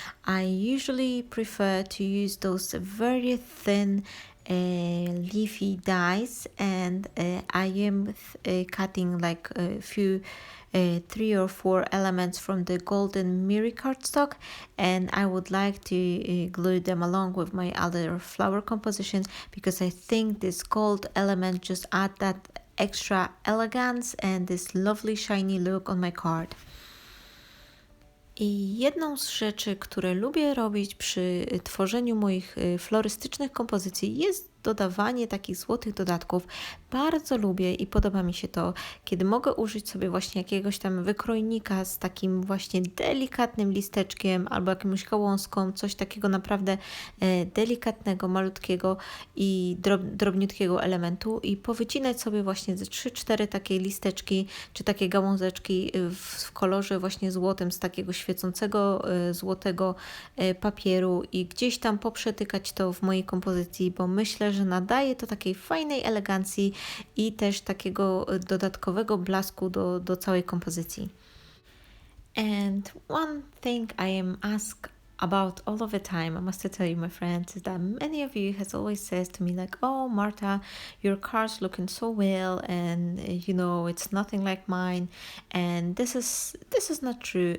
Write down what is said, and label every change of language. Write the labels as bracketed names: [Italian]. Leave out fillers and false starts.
[English] I usually prefer to use those very thin leafy dies, and I am cutting like a few 3 or 4 elements from the golden mirror cardstock, and I would like to glue them along with my other flower compositions, because I think this gold element just add that extra elegance and this lovely shiny look on my card. [Polish] I jedną z rzeczy, które lubię robić przy tworzeniu moich florystycznych kompozycji, jest dodawanie takich złotych dodatków. bardzo lubię i podoba mi się to, kiedy mogę użyć sobie właśnie jakiegoś tam wykrojnika z takim właśnie delikatnym listeczkiem albo jakąś gałązką, coś takiego naprawdę delikatnego, malutkiego i drobniutkiego elementu i powycinać sobie właśnie ze 3-4 takie listeczki czy takie gałązeczki w kolorze właśnie złotym z takiego świecącego złotego papieru i gdzieś tam poprzetykać to w mojej kompozycji, bo myślę, że nadaje to takiej fajnej elegancji i też takiego dodatkowego blasku do całej kompozycji. [English] And one thing I am asked about all of the time, I must tell you, my friends, is that many of you has always says to me like, oh Marta, your card's looking so well, and it's nothing like mine, and this is not true.